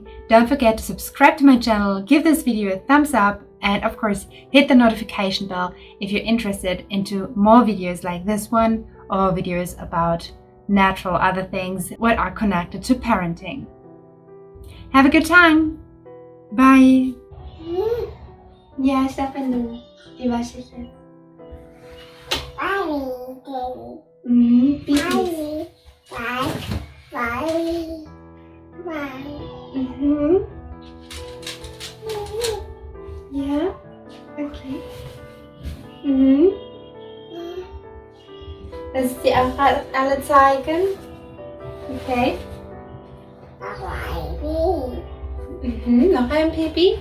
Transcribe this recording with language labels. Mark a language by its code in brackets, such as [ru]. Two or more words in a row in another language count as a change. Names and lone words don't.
[en] Don't forget to subscribe to my channel, give this video a thumbs up, and of course hit the notification bell if you're interested into more videos like this one, or videos about natural other things what are connected to parenting. Have a good time. Bye. [de] Ja, [id] siapa dulu? Di bahasa siapa? Pipis. [de] Ja, okay. Lass die einfach alle zeigen. Okay. Noch ein Pipi.